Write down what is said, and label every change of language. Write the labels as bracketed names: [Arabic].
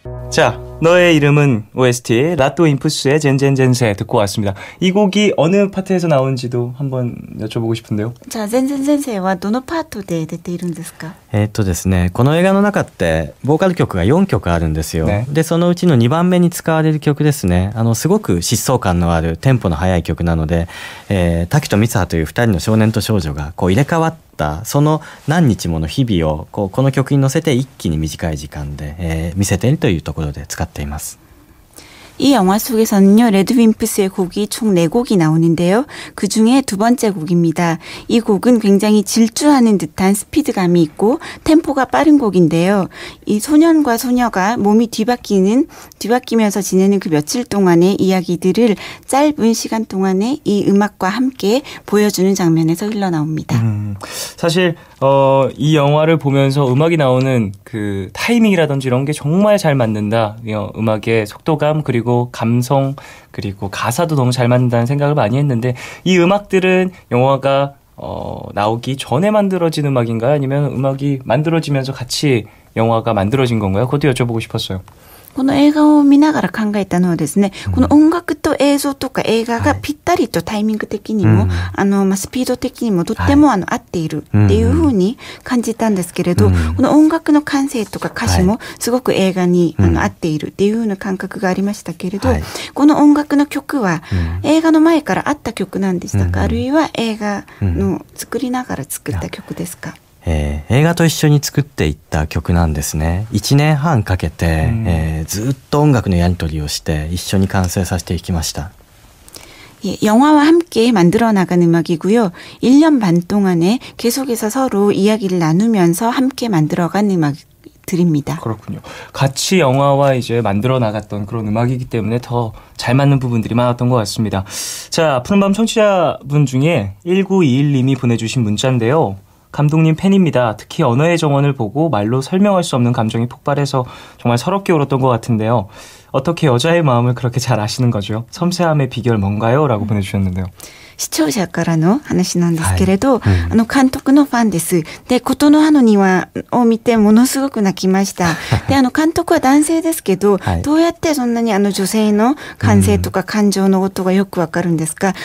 [Korean] 자, 너의 이름은 OST 라또임푸스의 젠젠젠세 듣고 왔습니다. 이 곡이 어느 파트에서 나오는지도 한번 여쭤보고 싶은데요. [Japanese] 자, 젠젠젠세はどのパートで出ているんですか？ですね、この映画の中ってボーカル曲が4曲あるんですよ、ね、でそのうちの2番目に使われる曲ですね。すごく疾走感のあるテンポの速い曲なので、滝と三葉という2人の少年と少女が入れ替わったその何日もの日々をこの曲に乗せて一気に短い時間で、見せているというところで使っています。 [Korean] 이 영화 속에서는요, 레드윈프스의 곡이 총 4곡이 나오는데요. 그 중에 두 번째 곡입니다. 이 곡은 굉장히 질주하는 듯한 스피드감이 있고 템포가 빠른 곡인데요. 이 소년과 소녀가 몸이 뒤바뀌면서 지내는 그 며칠 동안의 이야기들을 짧은 시간 동안에 이 음악과 함께 보여주는 장면에서 흘러나옵니다. 사실 이 영화를 보면서 음악이 나오는 그 타이밍이라든지 이런 게 정말 잘 맞는다. 음악의 속도감 그리고 감성 그리고 가사도 너무 잘 맞는다는 생각을 많이 했는데 이 음악들은 영화가 나오기 전에 만들어진 음악인가요? 아니면 음악이 만들어지면서 같이 영화가 만들어진 건가요? 그것도 여쭤보고 싶었어요. [Japanese] この映画を見ながら考えたのはですね、この音楽と映像とか映画がぴったりとタイミング的にも、スピード的にもとっても合っているっていう風に感じたんですけれど、この音楽の感性とか歌詞もすごく映画に合っているっていう風な感覚がありましたけれど、この音楽の曲は映画の前からあった曲なんでしたか、あるいは映画の作りながら作った曲ですか？映画と一緒に作っていった曲なんですね。 1年半かけて、ずっと音楽のやり取りをして一緒に完成させていきました。 [Korean] 영화와 함께 만들어 나간 음악이고요. 1년 반 동안에 계속해서 서로 이야기를 나누면서 함께 만들어간 음악들입니다. 그렇군요. 같이 영화와 이제 만들어 나갔던 그런 음악이기 때문에 더 잘 맞는 부분들이 많았던 것 같습니다. 자, 푸른밤 청취자분 중에 1921님이 보내주신 문자인데요. 감독님 팬입니다. 특히 언어의 정원을 보고 말로 설명할 수 없는 감정이 폭발해서 정말 서럽게 울었던 것 같은데요. 어떻게 여자의 마음을 그렇게 잘 아시는 거죠? 섬세함의 비결 뭔가요? 라고 보내주셨는데요. [Japanese] 視聴者からの話なんですけれど、監督のファンです。で、琴の葉の庭を見てものすごく泣きました。で、監督は男性ですけど、どうやってそんなに女性の感性とか感情のことがよくわかるんですか？